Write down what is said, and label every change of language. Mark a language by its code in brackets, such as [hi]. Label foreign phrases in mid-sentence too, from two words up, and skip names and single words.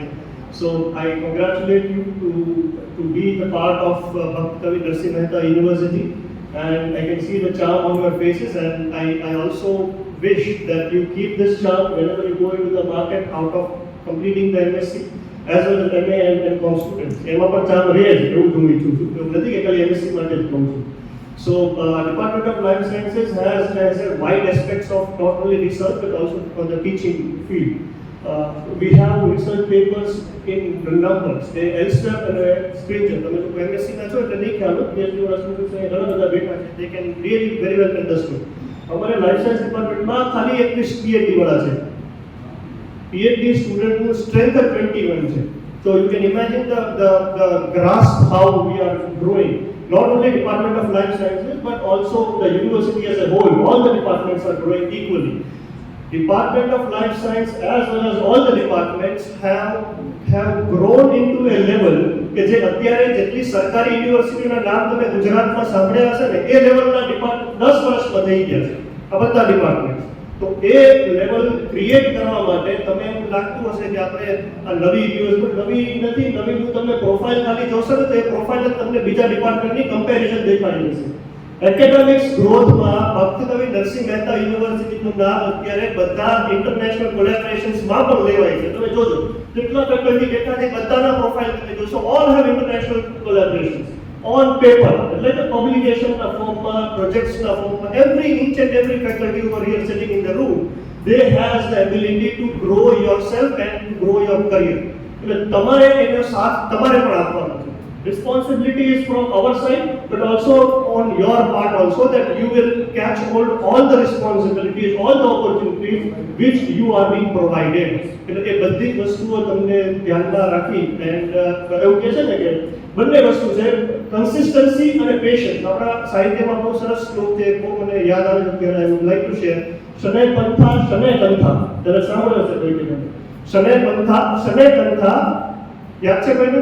[en] So I congratulate you to be the part of Bhatt Kavi Narsi Mehta University, and I can see the charm on your faces, and I also wish that you keep this charm whenever you go into the market out of completing the MSc as well as MA and Com students. [gu] એમાં પણ charm રહે જ એવું જ હું ઈચ્છું છું. એવું નથી કે ખાલી MSc માટે જ કહું છું. [en] So Department of Life Sciences has a wide aspects of not only research but also on the teaching field. We have research papers in numbers. They elsewhere and stranger. [gu] તમે જો MSc ના છો એટલે નહીં ખ્યાલ હોય. PhD વાળા સ્ટુડન્ટ્સ અહીં ઘણા બધા બેઠા છે. [en] They can really very well understand. [gu] અમારે [en] life science departmentમાં [gu] ખાલી 21 PhD વાળા છે. PhD સ્ટુડન્ટનું સ્ટ્રેન્થ 21 છે. [en] So you can imagine the grasp how we are growing. Not only Department of Life Sciences but also the university as a whole. All the departments are growing equally. Department of Life Science as well as all the departments have grown into a level [gu] કે જે અત્યારે જેટલી સરકારી યુનિવર્સિટીના નામ તમે ગુજરાતમાં સાંભળ્યા હશે ને એ [en] levelના department [gu] 10 વર્ષમાં થઈ ગયા છે આ બધા ડિપાર્ટમેન્ટ. તો એ લેવલ ક્રિએટ કરવા માટે તમે એમ લાગતું હશે કે આપણે આ નવી યુનિવર્સિટી નવી નથી, નવીનું તમને પ્રોફાઇલ ખાલી જોશો ને તો એ પ્રોફાઇલ જ તમને બીજા ડિપાર્ટમેન્ટની કમ્પેરિઝન દેખાડી દેશે. [en] academics growthમાં [gu] ભક્ત કવિ નરસિંહ મહેતા યુનિવર્સિટીનું નામ અત્યારે બધા [en] international collaborationsમાં [gu] પણ લેવાય છે. તમે જોજો કેટલા ફેકલ્ટી બેઠા છે, બધાના પ્રોફાઇલ તમે જોશો. [en] all have international collaborations on paper, like the publication form, projects form, each and every faculty over here sitting in the room, they has the ability to grow yourself and to grow your career. [gu] એટલે તમારે એનો સાથ તમારે પણ આપવાનો છે. [en] Responsibility is from our side, but also on your part also, that you will catch hold all the responsibilities, all the opportunities facilities which you are being provided. [gu] એટલે એ બધી વસ્તુઓ તમને ધ્યાનમાં રાખી એન્ડ એવું કહે છે ને કે બંને વસ્તુ છે કન્સિસ્ટન્સી અને પેશન્સ. આપણા સાહિત્યમાં બહુ સરસ શ્લોક છે, બહુ મને યાદ આવે છે ત્યારે [en] I would like to share. [sa] शनैः पन्था शनैः कन्था, [gu] ત્યારે સાંભળ્યો છે કોઈ કે [sa] शनैः पन्था शनैः कन्था, [gu] યાદ છે કોઈને?